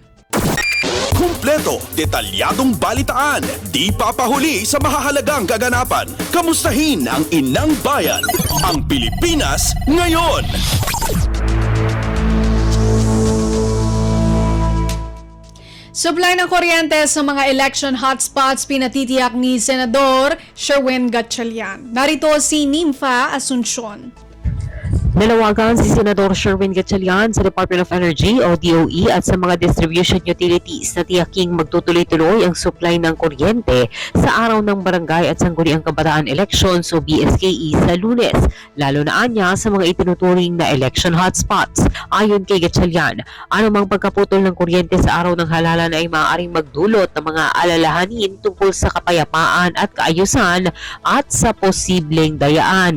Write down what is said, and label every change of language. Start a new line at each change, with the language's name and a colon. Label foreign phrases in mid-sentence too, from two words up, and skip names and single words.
Filipino: Kumpleto, detalyadong balitaan, di papahuli sa mahahalagang kaganapan. Kamustahin ang inang bayan, ang Pilipinas ngayon. Supply ng kuryente sa mga
English: election hotspots
Filipino: pinatitiyak ni Senador Sherwin Gatchalian. Narito si Nympha Asuncion. Nalawagan si Senador Sherwin Gatchalian sa Department of Energy o DOE at sa mga
English: distribution utilities
Filipino: na tiyaking magtutuloy-tuloy ang supply ng kuryente sa araw ng Barangay at Sangguniang Kabataan Elections o BSKE sa Lunes, lalo na anya sa mga itinuturing na
English: election hotspots.
Filipino: Ayon kay Gatchalian, anumang pagkaputol ng kuryente sa araw ng halalan ay maaaring magdulot ng mga alalahanin tungkol sa kapayapaan at kaayusan at sa posibleng dayaan.